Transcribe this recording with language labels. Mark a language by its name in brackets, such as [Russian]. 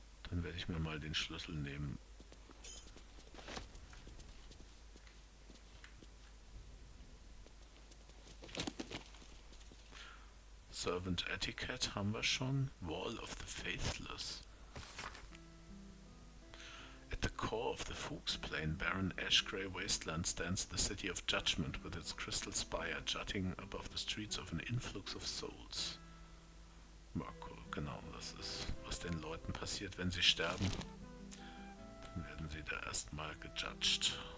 [German] Dann werde ich mir mal den Schlüssel nehmen. Servant Etiquette haben wir schon. [English] Wall of the Faithless. At the core of the Fuchs Plain, barren ash-grey wasteland, stands the City of Judgment with its crystal spire jutting above the streets of an influx of souls. [German] Marco, genau, das ist, was den Leuten passiert, wenn sie sterben. Dann werden sie da erstmal gejudged.